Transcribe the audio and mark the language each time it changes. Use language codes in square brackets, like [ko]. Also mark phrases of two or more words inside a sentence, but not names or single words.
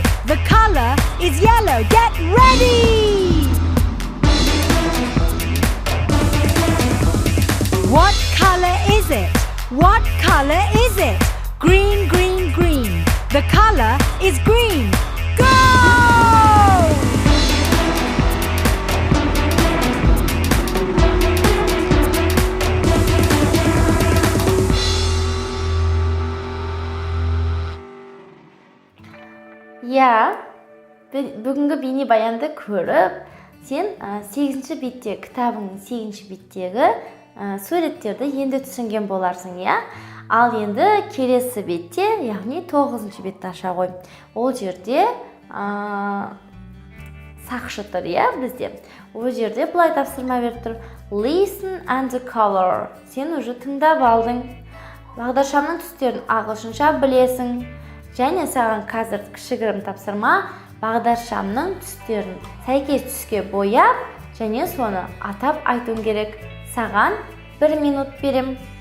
[en] The color is yellow. Get ready! What color is it? What color is it? Green, green, green. The color is green. Go! [kk] Я, бүгінгі бейнебаянды көріп, сен 8-ші беттегі, кітабыңның 8-ші беттегі суреттерді енді түсінген боларсың, я? Ал енді келесі бетте, яғни 9-ші бетті аша ғой. Ол жерде сақшы тұр, я, бізде. Ол жерде бұлай тапсырма беріп тұр. [en] Listen and the color. [kk] Сен уже тыңдап алдың. Бағдаршамның түстерін ағылшынша білесің. Және саған қазір кішігірім тапсырма, бағдаршамның түстерін сәйкес түске бояп, және соны атап айтуың керек. Саған 1 минут берем.